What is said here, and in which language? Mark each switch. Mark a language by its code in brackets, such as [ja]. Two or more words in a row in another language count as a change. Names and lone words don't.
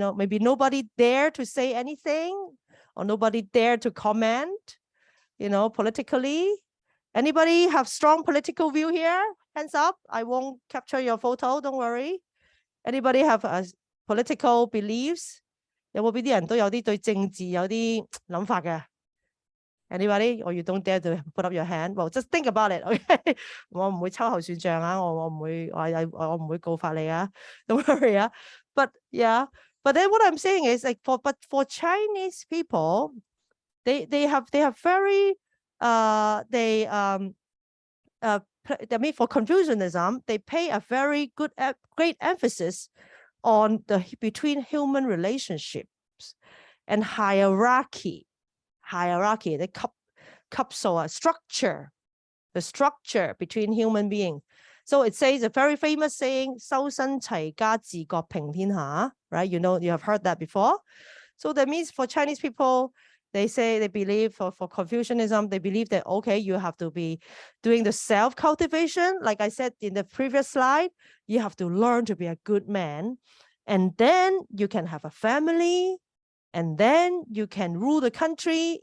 [en] Maybe nobody dare to say anything or nobody dare to comment, politically. Anybody have strong political view here? Hands up. I won't capture your photo. Don't worry. Anybody have political beliefs? [yue] 有冇邊啲人都有啲對政治有啲諗法嘅? [en] Anybody? Or you don't dare to put up your hand? Well, just think about it. Okay. [yue] 我唔會秋後算賬啊，我唔會告發你啊. [en] Don't worry 啊. But yeah. But then what I'm saying is like for Chinese people, they have very I mean for Confucianism, they pay a very great emphasis on between human relationships and hierarchy, the structure, the structure between human beings. So it says a very famous saying, [yue] 修身齊家治國平天下, [en] right? You have heard that before. So that means for Chinese people, they believe for Confucianism, they believe that, okay, you have to be doing the self-cultivation. Like I said in the previous slide, you have to learn to be a good man. And then you can have a family. And then you can rule the country.